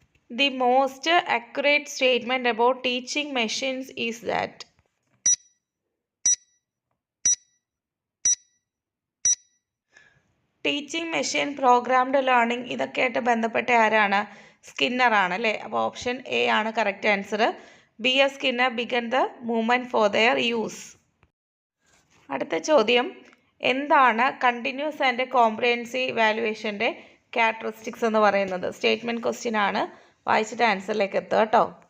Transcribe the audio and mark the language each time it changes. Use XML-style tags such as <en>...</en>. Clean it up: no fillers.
<en>The most accurate statement about teaching machines is that?</en> <ml>Teaching machine, programmed learning, ഇതൊക്കെയായിട്ട് ബന്ധപ്പെട്ട ആരാണ്? Skinner ആണ് അല്ലേ? അപ്പോൾ ഓപ്ഷൻ എ ആണ് correct answer.</ml> <en>B.S. Skinner began the movement for their use.</en> <ml>അടുത്ത ചോദ്യം, എന്താണ് കണ്ടിന്യൂസ് ആൻഡ് കോംപ്രിഹെൻസീവ് ഇവാലുവേഷൻ്റെ ക്യാരക്ടറിസ്റ്റിക്സ് എന്ന് പറയുന്നത്? സ്റ്റേറ്റ്മെൻറ്റ് ക്വസ്റ്റ്യൻ ആണ്, വായിച്ചിട്ട് ആൻസറിലേക്ക് എത്തുക കേട്ടോ.</ml>